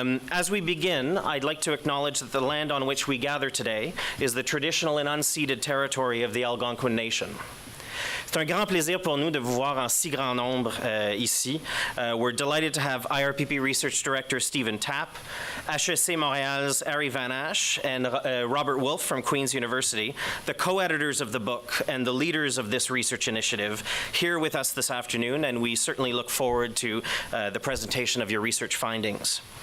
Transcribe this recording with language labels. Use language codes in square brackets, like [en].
[en] As we begin, I'd like to acknowledge that the land on which we gather today is the traditional and unceded territory of the Algonquin Nation. [fr] C'est un grand plaisir pour nous de vous voir en si grand nombre ici. [en] We're delighted to have IRPP Research Director Stephen Tapp, HEC Montréal's Ari Van Ash, and Robert Wolfe from Queen's University, the co-editors of the book and the leaders of this research initiative, here with us this afternoon, and we certainly look forward to the presentation of your research findings.